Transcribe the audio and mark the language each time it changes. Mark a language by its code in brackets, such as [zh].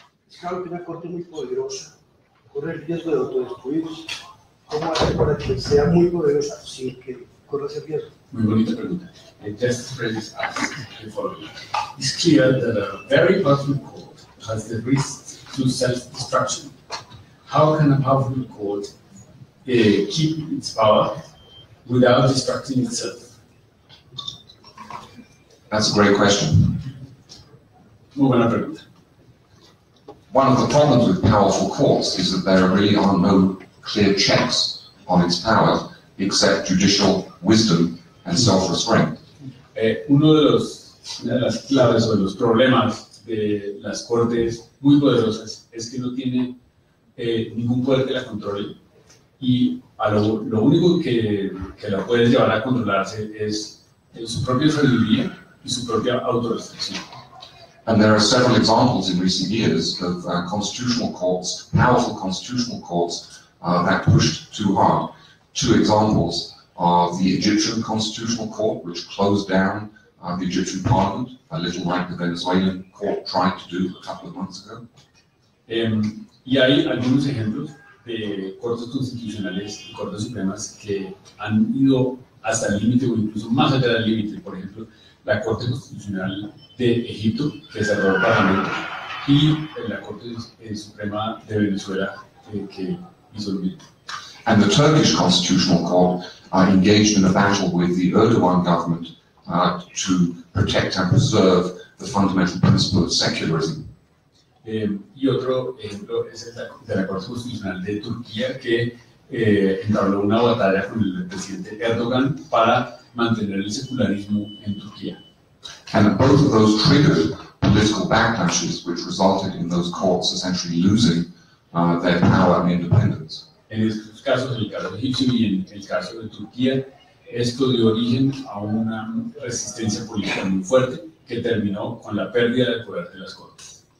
[es] Es claro que una corte muy poderosa corre el riesgo de autodestruirse. ¿Cómo hacer para que sea muy poderosa sin que corra ese riesgo? Muy bonita pregunta. [en] Justice Francis asked the following. It's clear that a very powerful court has the risk to self-destruction. How can a powerful court keep its power without destructing itself? That's a great question. [es] Muy buena pregunta. [en] One of the problems with powerful courts is that there really are no clear checks on its power except judicial wisdom and self-restraint. [es] Una de las claves o de los problemas de las cortes muy poderosas es que no tiene ningún poder que la controle y lo único que la puede llevar a controlarse es su propia sabiduría y su propia autorrestricción. [en] And there are several examples in recent years of constitutional courts, powerful constitutional courts, that pushed too hard. Two examples are the Egyptian Constitutional Court, which closed down the Egyptian Parliament, a little like the Venezuelan court tried to do a couple of months ago. [es] Y hay algunos ejemplos de cortes constitucionales y cortes supremas que han ido hasta el límite o incluso más allá del límite. Por ejemplo, la Corte Constitucional de Egipto, que cerró el Parlamento, y la Corte Suprema de Venezuela, que hizo lo mismo. [en] And the Turkish Constitutional Court engaged in a battle with the Erdogan government to protect and preserve the fundamental principle of secularism. [es] Y otro ejemplo es el de la Corte Constitucional de Turquía, que entabló una batalla con el presidente Erdogan para mantener el secularismo en Turquía. [en] And both of those triggered political backlashes, which resulted in those courts essentially losing their power and independence. [es] En estos casos, el caso egipcio y en el caso de Turquía, esto dio origen a una resistencia política muy fuerte que terminó con la pérdida del poder de las cortes.